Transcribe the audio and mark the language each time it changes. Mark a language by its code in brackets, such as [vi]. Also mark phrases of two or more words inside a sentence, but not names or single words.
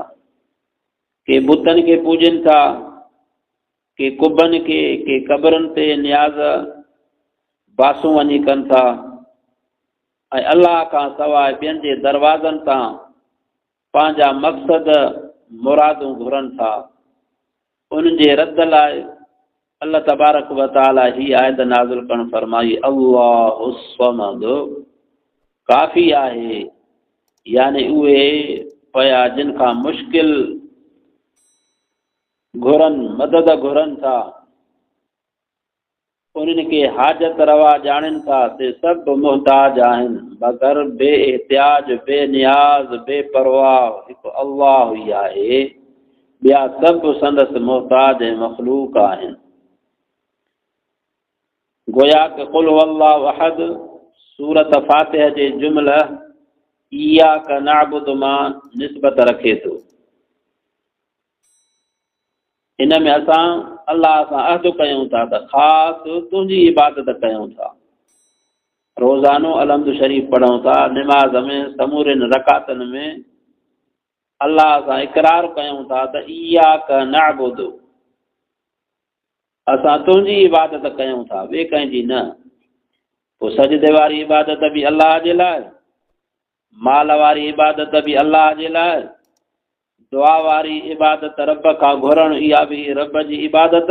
[sd] के बुतनि खे पूॼनि था, के कुबनि खे, के क़बरुनि ते नियाज़ बासूं वञी कनि था, ऐं अलाह खां सवाइ ॿियनि जे दरवाज़नि तां पंहिंजा मक़सद मुरादूं घुरनि था। उन्हनि जे रद लाइ [ar] الله تبارك وتعالى [sd] ही आयत नाज़िल करणु फरमाई, [ar] الله الصمد, [sd] काफ़ी आहे, यानी उहे पया जिन खां मुश्किल घुरनि, मदद घुरनि था, उन्हनि खे हाजत रवा ॼाणनि था, ते सभु मुहताज आहिनि, मगर बेइहतियाज, बेनियाज़, बेपरवाह हिकु अल्लाह ई आहे, ॿिया सभु संदसि मुहताज ऐं मख़लूक आहिनि। गोया कि [ar] قل هو الله أحد [sd] सूरत फातिहा जे जुमला [ar] إياك نعبد [sd] मां निस्बत रखे थो। इन में असां अल्लाह सां अहद कयूं था त ख़ासि तुंहिंजी इबादत कयूं था। रोज़ानो अलहम्दु शरीफ़ पढ़ूं था, निमाज़ में समूरनि रकातनि में अल्लाह सां इक़रार कयूं था त [ar] إياك نعبد, [sd] असां तुंहिंजी इबादत कयूं था, ॿिए कंहिंजी न। पोइ सजदे वारी इबादत बि अल्लाह जे लाइ, माल वारी इबादत बि अल्लाह जे लाइ, दुआ वारी इबादत रब खां घुरण इहा बि रब जी इबादत।